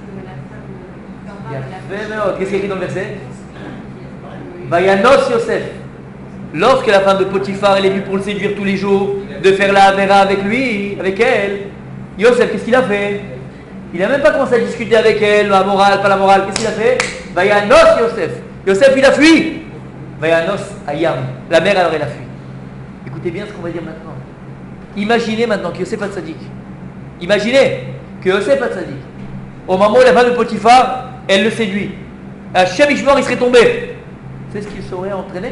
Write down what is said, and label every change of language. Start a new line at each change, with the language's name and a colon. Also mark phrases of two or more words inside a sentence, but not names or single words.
French: Qu'est-ce qu'il y a écrit dans le verset?
Hebrew: וינס יוסף.
French: Lorsque la femme de Potiphar elle est venue pour le séduire tous les jours, de faire la Avera avec lui, avec elle, Yosef, qu'est-ce qu'il a fait? Il n'a même pas commencé à discuter avec elle, la morale, pas la morale. Qu'est-ce qu'il a fait?
Hebrew: וינס יוסף. יוסף,
French: il a fui.
Hebrew: וינס הים.
French: La mère, alors, elle a fui. Écoutez bien ce qu'on va dire maintenant. Imaginez maintenant que Yosef Hatzadik. Imaginez que Yosef Hatzadik, au moment où la femme de Potiphar, elle le séduit.
Hebrew: השם ישמור,
French: il serait tombé. C'est ce qu'il serait entraîné?